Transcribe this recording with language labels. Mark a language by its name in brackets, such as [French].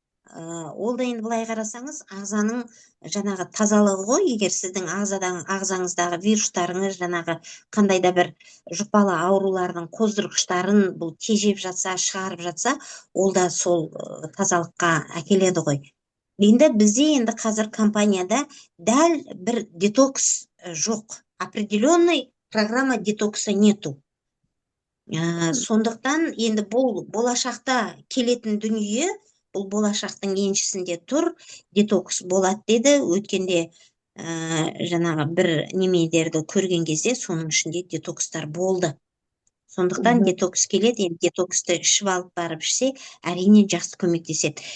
[Kazakh] Ол да енді былай қарасаңыз, ағзаның жаңағы тазалығы ғой, егер сіздің ағзаңыздағы вирустарыңыз жаңағы қандай да бір жұқпалы аурулардың қоздырғыштарын бұл тежеп жатса, шығарып жатса, ол да сол тазалыққа әкеледі ғой. Енді бізде енді қазір компанияда дәл бір детокс жоқ. [Russian] Определенный программа детокса нету. [Kazakh] Сондықтан енді бұл болашақта келетін дүние, бұл болашақтың еншісінде тұр, детокс болады деді. Өткенде жаңағы бір немелерді көрген кезде соның ішінде детокстар болды. Сондықтан детокс келеді, енді детоксты ішіп алып барып ішсе, әрине жақсы көмектеседі.